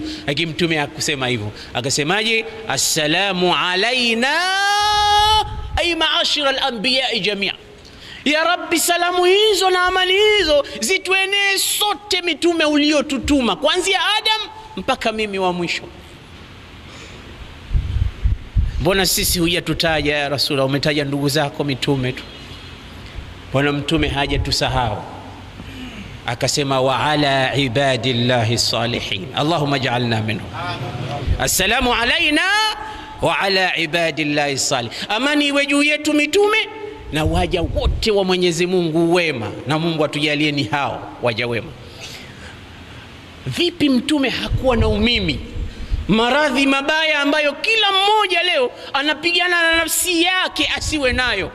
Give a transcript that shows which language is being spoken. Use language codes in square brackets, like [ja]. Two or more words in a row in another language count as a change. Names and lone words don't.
[sw] Lakini mtume hakusema hivyo, akasemaje? [ar] السلام علينا أي معاشر الأنبياء جميعا يا رب, [sw] salamu hizo na amani hizo zituenee sote mitume uliotutuma kuanzia Adam mpaka mimi wa mwisho. Mbona sisi hujatutaja [ar] يا رسول الله? [sw] Umetaja ndugu zako mitume tu. Bwana Mtume haja tusahau, akasema [ar] وعلى عباد الله الصالحين اللهم اجعلنا منهم. السلام علينا وعلى عباد الله الصالح, [sw] amani iwe juu yetu mitume na waja wote wa Mwenyezi Mungu wema, na Mungu atujalie ni hao waja wema. Vipi mtume hakuwa na umimi, maradhi mabaya ambayo kila mmoja leo anapigana na nafsi yake asiwe nayo?